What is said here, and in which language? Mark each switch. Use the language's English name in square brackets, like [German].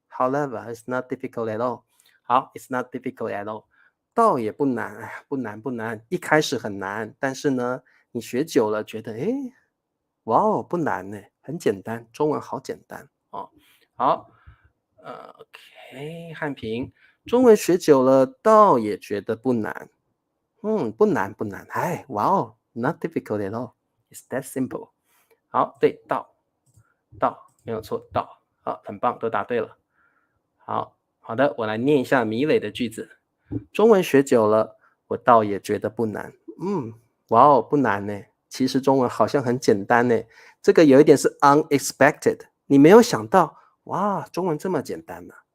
[English] However, it's not difficult at all。 [Chinese] 好， [English] it's not difficult at all， [Chinese] 倒也不难，不难，一开始很难，但是呢，你学久了觉得哇哦，不难呢，很简单，中文好简单哦。好，OK， 汉平，中文学久了倒也觉得不难。不难不难。 [English] wow, not difficult at all. It's that simple. [Chinese] 好，对，到，没有错，到，好，很棒，都答对了。好的，我来念一下米磊的句子。中文学久了，我倒也觉得不难。哇哦，不难呢。其实中文好像很简单呢。这个有一点是 unexpected，你没有想到，哇，中文这么简单呢。